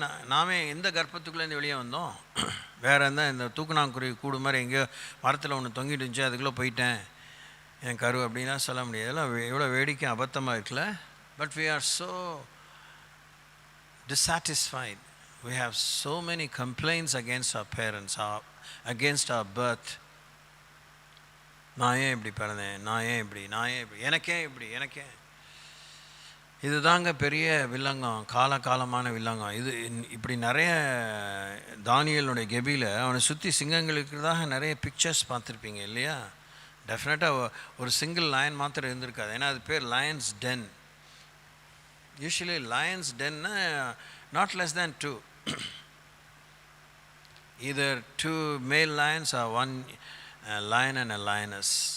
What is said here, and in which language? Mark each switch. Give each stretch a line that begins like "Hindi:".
Tamil: நாமே எந்த கர்ப்பத்துக்குள்ளேருந்து வெளியே வந்தோம். வேறு எந்த இந்த தூக்குநாங்குருவி கூடு மாதிரி எங்கேயோ மரத்தில் ஒன்று தொங்கிட்டு இருந்துச்சு, அதுக்குள்ளே போயிட்டேன் என் கரு அப்படின்லாம் சொல்ல முடியாது. இதெல்லாம் எவ்வளோ வேடிக்கை அபத்தமாக இருக்குல்ல.
English: But we are so dissatisfied. We have so many complaints against our parents, against our birth.
Tamil: நான் ஏன் இப்படி பிறந்தேன், நான் ஏன் இப்படி, எனக்கே இப்படி. இது தாங்க பெரிய வில்லங்கம், காலகாலமான வில்லங்கம் இது. இப்படி நிறைய தானியேலுடைய கெபியில் அவனை சுற்றி சிங்கங்கள் இருக்கிறதாக நிறைய பிக்சர்ஸ் பார்த்துருப்பீங்க இல்லையா. டெஃபினட்டாக ஒரு சிங்கிள் லயன் மாத்திரம் இருந்திருக்காது, ஏன்னா அது பேர் Lions ten.
English: Usually lions டென்னா not less than 2, either 2 male lions or 1 lion and a lioness.